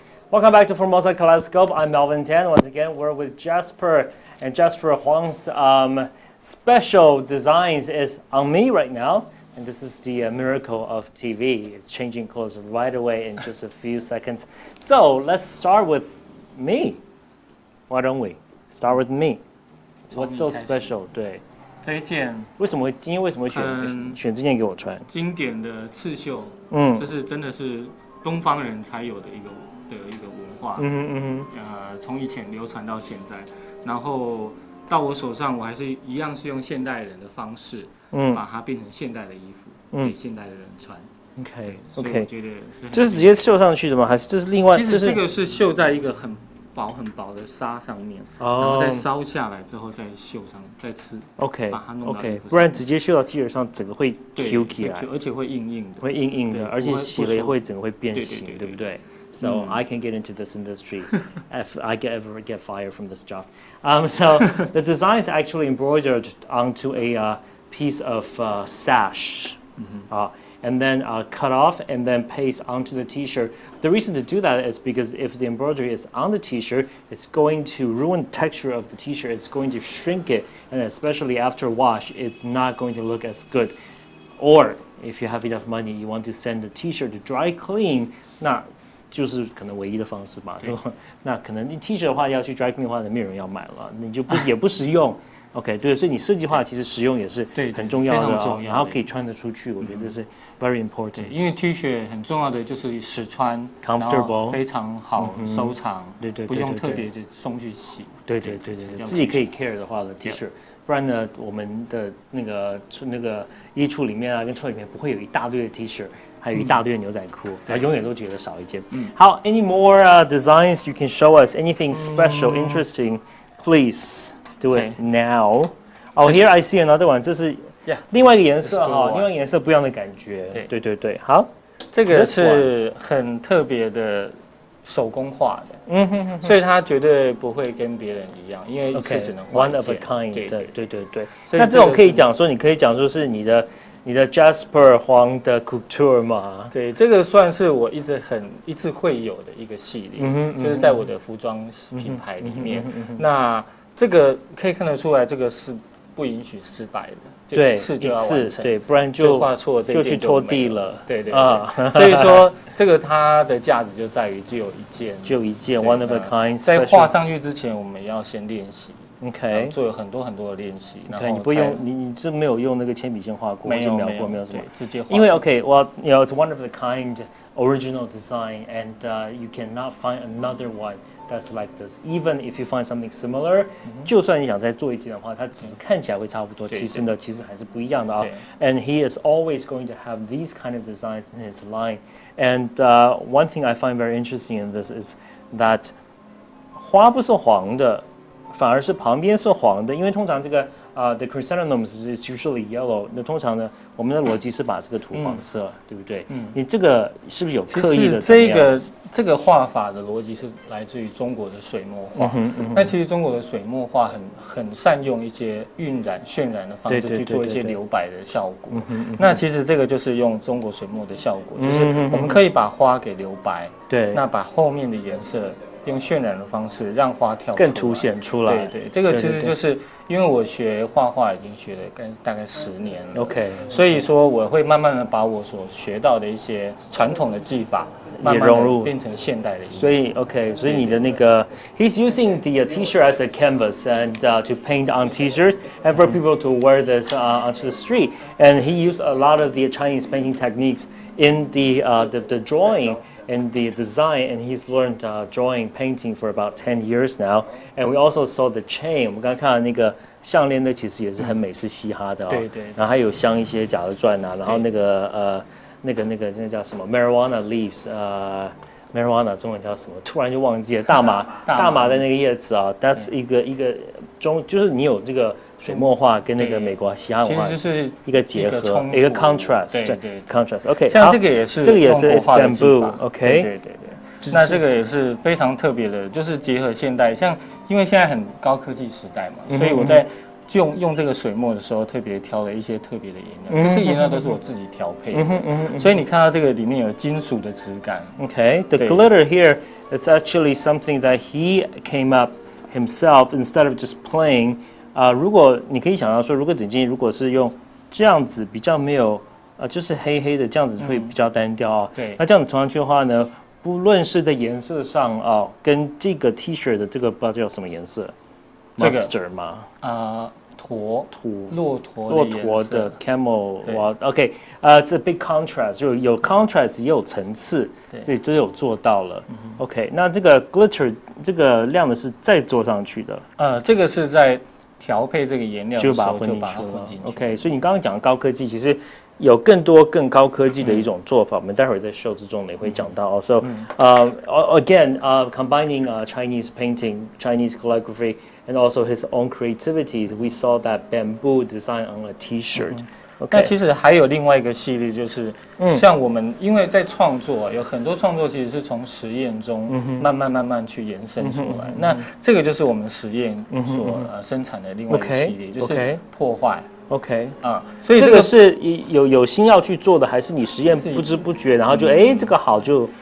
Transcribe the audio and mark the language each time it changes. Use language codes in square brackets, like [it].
[en] Welcome back to Formosa Kaleidoscope. I'm Melvin Tan. Once again, we're with Jasper, and Jasper Huang's special designs is on me right now. And this is the miracle of TV. It's changing clothes right away in just a few seconds. So let's start with me. Why don't we start with me? What's so special? 对， [zh] 这一件今天为什么选这件给我穿？经典的刺绣，这是真的是东方人才有的一个文化。从以前流传到现在，然后到我手上，我还是一样是用现代人的方式，把它变成现代的衣服，给现代的人穿。 OK， 所以我觉得是这是直接绣上去的吗？还是这是另外？其实这个是绣在一个很薄的纱上面，然后再烧下来之后再绣上，再刺。 OK，把它弄到衣服上，不然直接绣到 T 恤上，整个会 Q 起来，而且会硬硬的，会硬硬的，而且洗了也会整个会变形，对不对？ [en] So I can get into this industry if I ever get fired from this job. So the design is actually embroidered onto a piece of sash, and then cut off and then paste onto the T-shirt. The reason to do that is because if the embroidery is on the T-shirt, it's going to ruin the texture of the T-shirt. It's going to shrink it, and especially after wash, it's not going to look as good. Or if you have enough money, you want to send the T-shirt to dry clean. [zh] 那就是可能唯一的方式吧，对吧？那可能你 T 恤的话要去 dry clean 的话，没有人要买了，你就也不实用。 OK， 对，所以你设计化其实实用也是很重要的，然后可以穿得出去，我觉得这是 [en] very important。 [zh] 因为 T 恤很重要的就是实穿，comfortable，非常好收藏，对，不用特别的送去洗。对，自己可以 care 的话的 T 恤。不然呢，我们的那个衣橱里面啊，跟车里面不会有一大堆的 T 恤，还有一大堆的牛仔裤，永远都觉得少一件。 [en] 好 ，any more designs you can show us? Anything special, interesting? Please do it now. Oh, here I see another one. [zh] 这是另外一个颜色哈，另外一个颜色不一样的感觉。对，好，这个是很特别的手工画的，所以它绝对不会跟别人一样，因为一次只能画一件。 [en] One of a kind， [zh] 对。那这种可以讲说，你可以讲说是你的 Jasper Huang 的 couture 嘛？对，这个算是我一直会有的一个系列，就是在我的服装品牌里面。那这个可以看得出来，这个是不允许失败的。对，次就要完成，对，不然就画错，就去拖地了。对，所以说这个它的价值就在于只有一件， [en] one of a kind。 [zh] 在画上去之前，我们要先练习， OK， 做了很多的练习。然后你不用你就没有用那个铅笔先画过，没有描过，没有什么，直接画。因为 [en] OK，well you know it's one of the kind original design and you cannot find another one that's like this. Even if you find something similar， [zh] 就算你想再做一件的话，它只看起来会差不多，其实还是不一样的啊。 [en] And he is always going to have these kind of designs in his line. And one thing I find very interesting in this is that [zh] 花不是黄的，反而是旁边是黄的，因为通常这个 [en] the chrysanthemums is usually yellow。 [zh] 那通常呢，我们的逻辑是把这个涂黄色，对不对？你这个是不是有刻意的？其实这个画法的逻辑是来自于中国的水墨画。那其实中国的水墨画很善用一些晕染、渲染的方式去做一些留白的效果。那其实这个就是用中国水墨的效果，就是我们可以把花给留白，对，那把后面的颜色用渲染的方式让花跳出来，更凸显出来。对，这个其实就是因为我学画画已经学了大概10年了，OK，所以说我会慢慢的把我所学到的一些传统的技法也融入变成现代的。所以 OK， 所以你的那个 [en] ，he's using the T-shirt as a canvas and to paint on T-shirts and for people to wear this onto the street. And he used a lot of the Chinese painting techniques in the drawing and the design, and he's learned drawing, painting for about 10 years now. And we also saw the chain. [zh] 我们刚刚看到那个项链，那其实也是很美式嘻哈的对。然后还有镶一些假的钻啊，然后那个叫什么 marijuana leaves，marijuana 中文叫什么？突然就忘记了。大麻的那个叶子啊 ，that's 一个就是你有这个水墨画跟那个美国嘻哈文化，其实就是一个结合，一个 contrast，对 contrast。OK，像这个也是 bamboo，OK，对。那这个也是非常特别的，就是结合现代，像因为现在很高科技时代嘛，所以我在用这个水墨的时候，特别挑了一些特别的颜料，这些颜料都是我自己调配的，所以你看到这个里面有金属的质感。 [en] Okay，the glitter here is actually something that he came up himself instead of just plain。 [zh] 如果你可以想到说，如果整件如果是用这样子比较没有就是黑黑的这样子会比较单调啊。对，那这样子涂上去的话呢，不论是在颜色上啊，跟这个 T 恤的这个不知道叫什么颜色。Mustard 吗？骆驼的 camel， 哇 ，OK， [en] it's a big contrast， [zh] 有 contrast 也有层次，这都有做到了。 OK， 那这个 glitter 这个亮的是再做上去的。这个是在调配这个颜料的时候就把它混进去。 OK，所以你刚刚讲的高科技，其实有更多更高科技的一种做法，我们待会儿在 show 之中也会讲到。 [en] Also, again, combining Chinese painting, Chinese calligraphy, and also his own creativity, we saw that bamboo design on a T-shirt. [zh] 那其实还有另外一个系列，就是像我们因为在创作，有很多创作其实是从实验中慢慢去延伸出来。那这个就是我们实验所生产的另外一个系列，就是破坏。 OK，所以这个是有心要去做的，还是你实验不知不觉，然后就这个好就